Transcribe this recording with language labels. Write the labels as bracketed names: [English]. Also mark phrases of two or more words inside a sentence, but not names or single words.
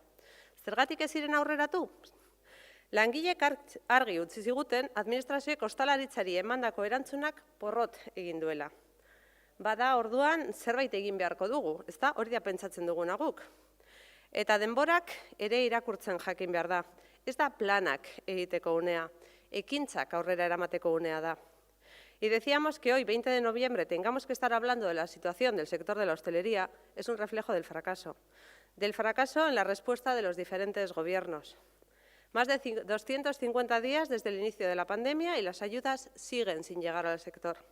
[Basque] Zergatik ez ziren aurreratu? Langilek argi utzi ziguten administrazioek ostalaritzari emandako erantzunak porrot egin duela. Bada orduan zerbait egin beharko dugu, ezta? Hori da pentsatzen duguna guk. Eta denborak ere irakurtzen jakin behar da. Ez da planak egiteko unea, ekintzak aurrera eramateko unea da. [Spanish] Y decíamos que hoy, 20 de noviembre, tengamos que estar hablando de la situación del sector de la hostelería, es un reflejo del fracaso en la respuesta de los diferentes gobiernos. Más de 250 días desde el inicio de la pandemia y las ayudas siguen sin llegar al sector.